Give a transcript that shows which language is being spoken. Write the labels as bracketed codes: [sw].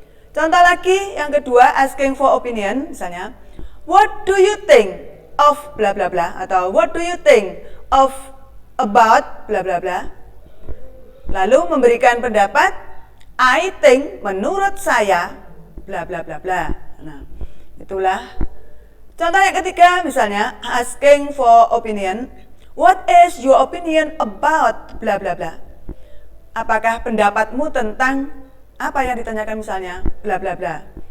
[id] Contoh lagi yang kedua, [en] asking for opinion, misalnya, what do you think of bla bla bla, atau what do you think of about bla bla bla. [id] Lalu memberikan pendapat, [en] I think, [id] menurut saya bla bla bla bla. Nah, itulah contoh yang ketiga, misalnya [en] asking for opinion. What is your opinion about bla bla bla? [id] Apakah pendapatmu tentang apa yang ditanyakan, misalnya bla bla bla.